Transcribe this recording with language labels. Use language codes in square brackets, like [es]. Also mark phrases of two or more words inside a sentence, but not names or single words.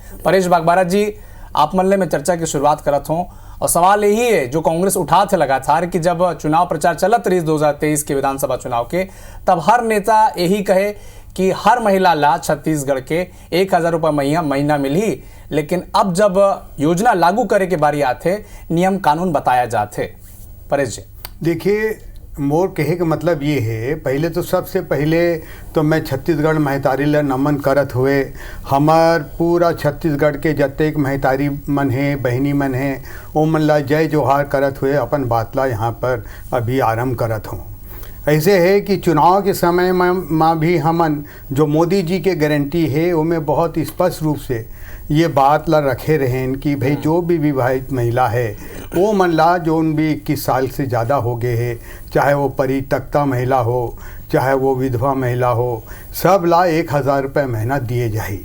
[hne] परेश बागबारा जी, आप मल्ले में चर्चा की शुरुआत करत हों और सवाल यही है जो कांग्रेस उठा थे लगातार कि जब चुनाव प्रचार चलत रही 2023 के विधानसभा चुनाव के, तब हर नेता यही कहे कि हर महिला ला छत्तीसगढ़ के 1000 रुपये महीना मिली। लेकिन अब जब योजना लागू करे के बारी आते, नियम कानून बताया जाते। परेश जी, देखिए, मोर कहे का मतलब ये है, पहले तो सबसे पहले तो मैं छत्तीसगढ़ महतारी ला नमन करत हुए हमार पूरा छत्तीसगढ़ के जतेक महतारी मन है, बहनी मन है, वो मन ला जय जोहार करत हुए अपन बात ला यहाँ पर अभी आरंभ करत हूँ। ऐसे है कि चुनाव के समय में भी हमन जो मोदी जी के गारंटी है उनमें बहुत स्पष्ट रूप से ये बात ला रखे रहें कि भाई जो भी विवाहित महिला है वो मन ला जो भी 21 साल से ज़्यादा हो गए है, चाहे वो परित्यक्ता महिला हो चाहे वो विधवा महिला हो, सब ला 1000 रुपये महीना दिए जाही।